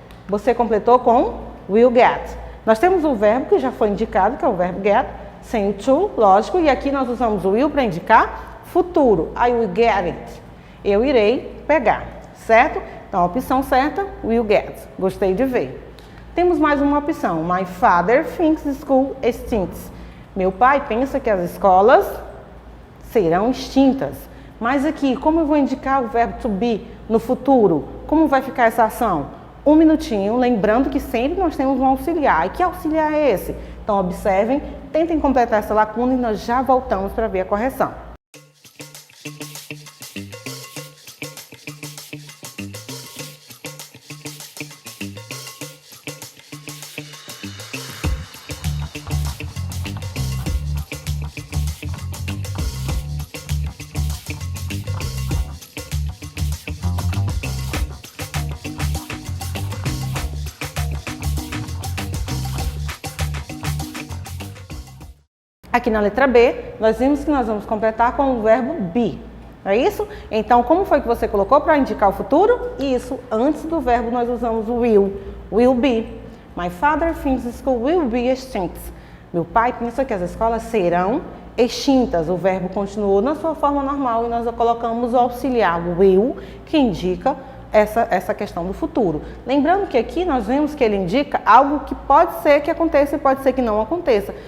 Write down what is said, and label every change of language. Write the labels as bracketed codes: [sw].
[pt] Você completou com will get. Nós temos o verbo que já foi indicado, que é o verbo get, sem o to, lógico, e aqui nós usamos o will para indicar futuro. [en] I will get it. [pt] Eu irei pegar, certo? Então, a opção certa, will get. Gostei de ver. Temos mais uma opção. [en] My father thinks school stinks. [pt] Meu pai pensa que as escolas serão extintas. Mas aqui, como eu vou indicar o verbo to be no futuro? Como vai ficar essa ação? Um minutinho, lembrando que sempre nós temos um auxiliar. E que auxiliar é esse? Então, observem, tentem completar essa lacuna e nós já voltamos para ver a correção. Aqui na letra B, nós vimos que nós vamos completar com o verbo be. Não é isso? Então, como foi que você colocou para indicar o futuro? Isso, antes do verbo nós usamos o will be. [en] My father thinks school will be extinct. [pt] Meu pai pensa que as escolas serão extintas. O verbo continuou na sua forma normal e nós colocamos o auxiliar will, que indica essa questão do futuro. Lembrando que aqui nós vemos que ele indica algo que pode ser que aconteça e pode ser que não aconteça.